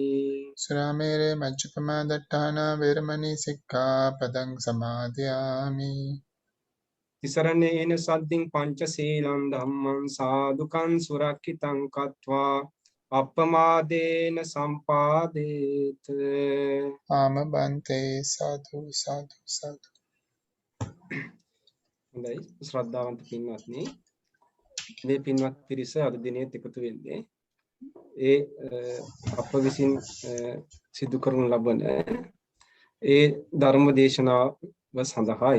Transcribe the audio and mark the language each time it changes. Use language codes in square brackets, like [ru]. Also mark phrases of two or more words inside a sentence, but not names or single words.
[pi] සුරාමේරේ මජ්ජපමා දට්ඨාන වේරමණී සික්ඛාපදං සමාදියාමි තිසරණේන සද්දින් පංචශීලං ධම්මං සාදුකං සුරක්ඛිතං කତ୍වා අප්පමාදේන සම්පාදේත ආම බන්තේ සාදු සාදු සාදු [si] හොඳයි ශ්‍රද්ධාවන්ත පින්වත්නි මේ පින්වත් පිරිස අද දිනේත් එකතු වෙන්නේ ඒ අප විසින් සිදු කරනු ලබන ඒ ධර්ම දේශනාව සඳහායි.